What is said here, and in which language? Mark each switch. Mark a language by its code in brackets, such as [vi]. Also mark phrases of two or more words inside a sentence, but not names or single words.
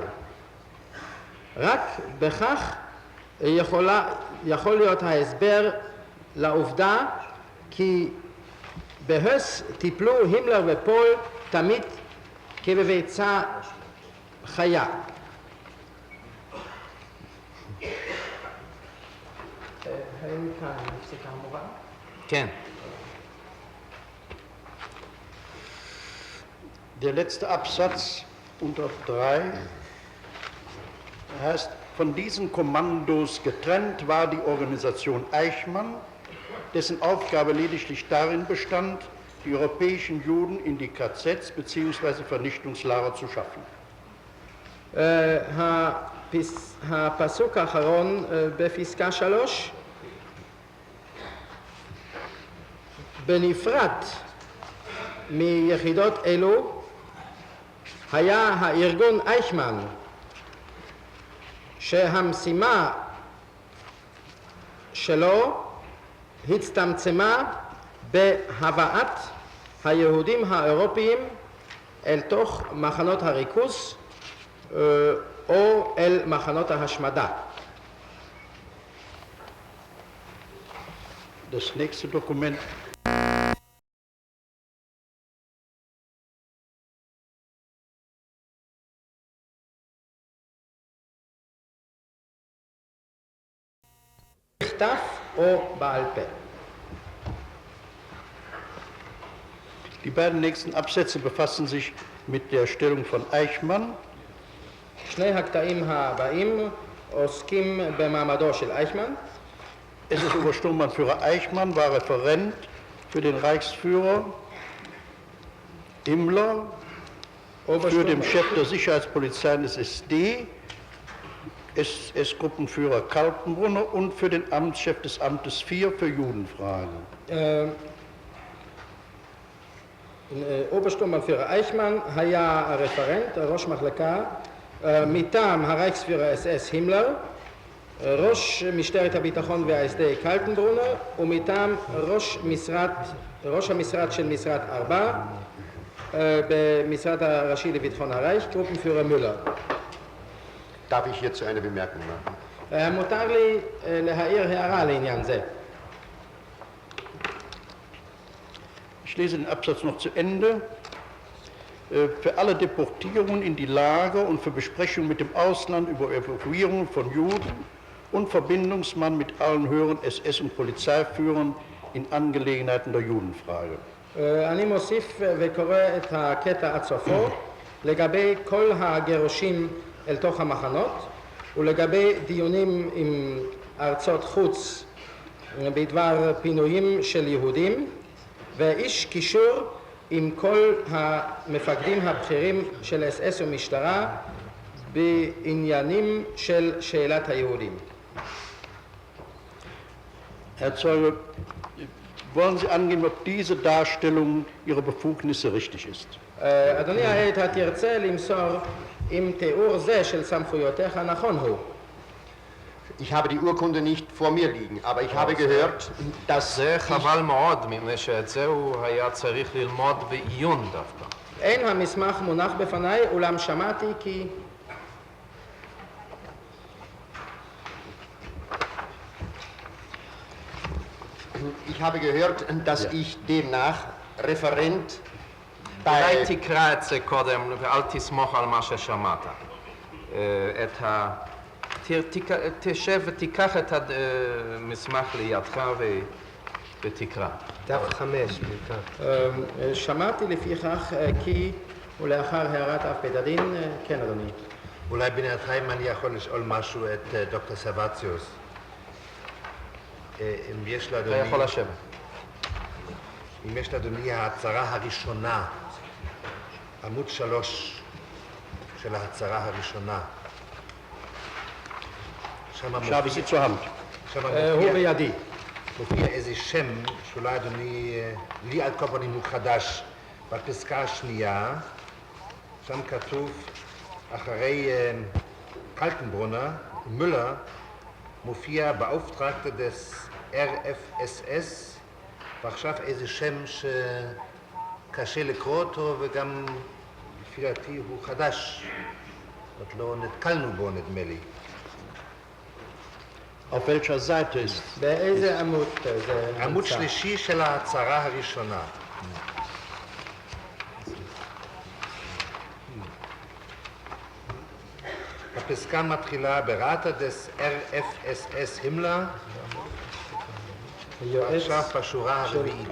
[he] רק בכך יכול להיות ההסבר לעובדה כי בהס טיפלו הימלר ופול תמיד כבביצה חיה. האם כאן הפסיקה המורה? כן. [de] Der letzte Absatz unter 3 heißt, von diesen Kommandos getrennt war die Organisation Eichmann, dessen Aufgabe lediglich darin bestand, die europäischen Juden in die KZs bzw. Vernichtungslager zu schaffen. [he] הפסוק האחרון בפסקה 3, בנפרד מיחידות אלו היה הארגון אייכמן, שהמשימה שלו הצטמצמה בהבאת היהודים האירופיים אל תוך מחנות הריכוז או אל מחנות ההשמדה. [de] Das nächste Dokument [he] בכתב או בעל פה. [de] Die beiden nächsten Absätze befassen sich mit der Stellung von Eichmann. [he] שני הקטעים הבאים עוסקים במעמדו של אייכמן. [de] SS-Obersturmbannführer Eichmann war Referent für den Reichsführer Himmler, für den Chef der Sicherheitspolizei des SD, SS-Gruppenführer Kaltenbrunner und für den Amtschef des Amtes 4 für Judenfragen. [he] אוברשטורמבנפירר אייכמן היה הרפרנט, ראש מחלקה, מטעם הרייכספירר אס הימלר, ראש משטרת הביטחון וההסדר קלטנברונר, ומטעם ראש המשרד של משרד 4 במשרד הראשי לביטחון הרייך, גרופנפירר מולר. [de] Darf ich hierzu eine Bemerkung machen? [he] מותר לי להעיר הערה לעניין זה. [de] Ich lese den Absatz noch zu Ende. Für alle Deportierungen in die Lager und für Besprechungen mit dem Ausland über Evakuierungen von Juden und Verbindungsmann mit allen höheren SS- und Polizeiführern in Angelegenheiten der Judenfrage. [he] אני מוסיף וקורא את הקטע עד סופו לגבי כל הגירושים אל תוך המחנות ולגבי דיונים עם ארצות חוץ בדבר פינויים של יהודים ואיש קישור עם כל המפקדים הבכירים של אס ומשטרה בעניינים של שאלת היהודים. [de] Herr Zeuge, wollen Sie angeben, ob diese Darstellung Ihrer Befugnisse richtig ist? [he] אדוני העד, התרצה למסור אם תיאור זה של סמכויותיך נכון הוא. [de] Ich habe die Urkunde nicht vor mir liegen, aber ich habe gehört, dass [he] זה חבל מאוד, מפני שאת זה הוא היה צריך ללמוד בעיון דווקא. אין המסמך מונח בפניי, אולם שמעתי כי [de] ich habe gehört, dass ich demnach Referent bei [he] אולי תקרא את זה קודם ואל תסמוך על מה ששמעת. תשב ותיקח את המסמך לידך ותקרא. דף 5 בעיקר. שמעתי לפיכך כי ולאחר הערת אף בית הדין, כן אדוני. אולי בינתיים אני יכול לשאול משהו את דוקטור סבציוס. אם יש לאדוני... אתה יכול לשבת. אם יש לאדוני ההצהרה הראשונה, עמוד 3 של ההצהרה הראשונה. [de] Ich habe sie zur Hand. [he] הוא בידי. מופיע איזה שם שאולי אדוני, לי על כל פנים הוא חדש, בפסקה השנייה, שם כתוב אחרי קלטנברונר, מולר, מופיע [de] beauftragte des RFSS, [he] ועכשיו איזה שם שקשה לקרוא אותו וגם לפי דעתי הוא חדש, עוד לא נתקלנו בו נדמה לי. [de] Auf welcher Seite ist? [he] באיזה עמוד זה עמוד נמצא? שלישי של ההצהרה הראשונה. הפסקה מתחילה [de] Beauftragte des RFSS [he] הימלר, עכשיו בשורה הרביעית.